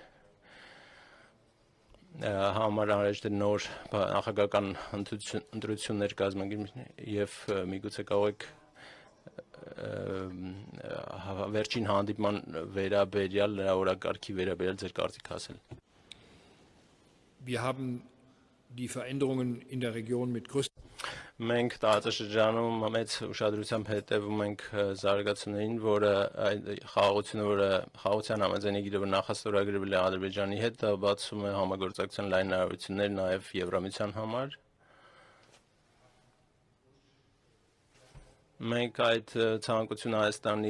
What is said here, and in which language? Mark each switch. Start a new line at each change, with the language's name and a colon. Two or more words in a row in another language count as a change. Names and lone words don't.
Armenian: համար արժե նոր նախագահական ընտրություններ կազմակերպել եւ միգուցե կարող եք վերջին հանդիպման վերաբերյալ նրա օրակարգի վերաբերյալ ձեր կարծիք ասել։
German: Wir haben die Veränderungen in der Region mit größten
Armenian: Մենք տարածաշրջանում մեծ ուշադրությամբ հետևում ենք զարգացումներին, որը խաղաղությունը, որը խաղաղության համաձայնագիրը նախաստորագրվել է Ադրբեջանի հետ, բացում է համագործակցության լայն հնարավորություններ նաև Եվրամիության համար։ Մենք այդ ցանկությունը Հայաստանի